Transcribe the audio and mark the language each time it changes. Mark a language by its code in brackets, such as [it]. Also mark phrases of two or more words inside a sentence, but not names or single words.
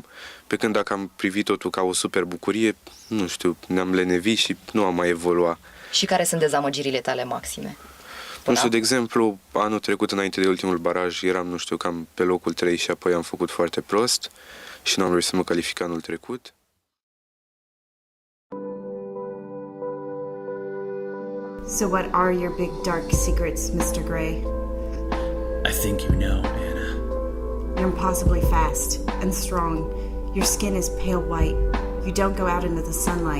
[ro] Pe când dacă am privit totul ca o super bucurie, nu știu, ne-am lenevit și nu am mai evoluat. Și care sunt dezamăgirile tale maxime? Nu știu, de exemplu, anul trecut, înainte de ultimul baraj, eram, nu știu, cam pe locul 3 și apoi am făcut foarte prost și nu am reușit să mă calific anul trecut. [en] So what are your big dark secrets, Mr. Gray? I think you know, Anna. You're impossibly fast and strong. Your skin is pale white. You don't go out into the sunlight.